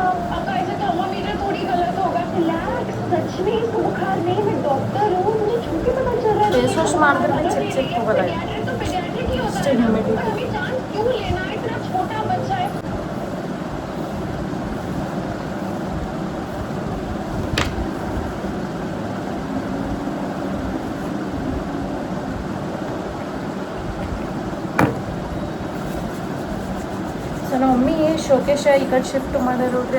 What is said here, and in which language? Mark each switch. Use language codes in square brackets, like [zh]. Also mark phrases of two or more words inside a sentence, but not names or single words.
[hi] अब ऐसे थर्मामीटर थोड़ी गलत होगा। रिलैक्स, सच में इसको बुखार नहीं, मैं डॉक्टर हूँ, मुझे छू के पता चल रहा है। [en] face wash [kn] ಮಾಡಿದ್ರೆ ಚಿಕ್ಕ ಹೋಗಲ್ಲ, [hi] तो पेडियाट्रिक ही होता है। अभी चांस क्यों लेना है, इतना छोटा बच्चा है। [kn] ಸೊ ನಮ್ಮ ಮಮ್ಮಿ ಶೋಕೇಶ ಈ ಕಡೆ ಶಿಫ್ಟ್ ಮಾಡ್ಯಾರ ನೋಡ್ರಿ.